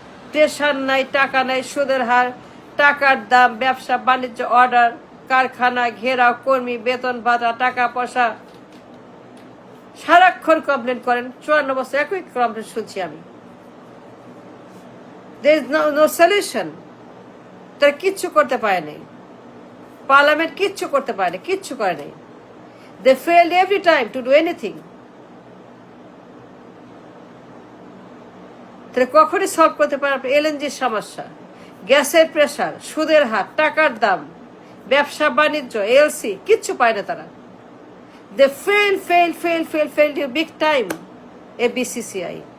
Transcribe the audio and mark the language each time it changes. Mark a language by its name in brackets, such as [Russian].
[Bangla] Pressure নাই, টাকা নাই, সুদের হার, টাকার দাম, ব্যবসা বাণিজ্য, অর্ডার, কারখানা ঘেরাও, কর্মী বেতন ভাতা, টাকা পয়সা, সারাক্ষণ কমপ্লেন করেন। 54 বছর একই কমপ্লেন শুনছি আমি। [English] there is no solution। [Bangla] তারা কিচ্ছু করতে পারে নাই, পার্লামেন্ট কিচ্ছু করতে পারে, কিচ্ছু করে নাই। [English] they failed every time to do anything। [Bangla] তাহলে কখনই সলভ করতে পারে এলএনজির সমস্যা, গ্যাসের প্রেশার, সুদের হার, টাকার দাম, ব্যবসা বাণিজ্য, এলসি, কিচ্ছু পায় না তারা। [English] they failed you big time, BCCI।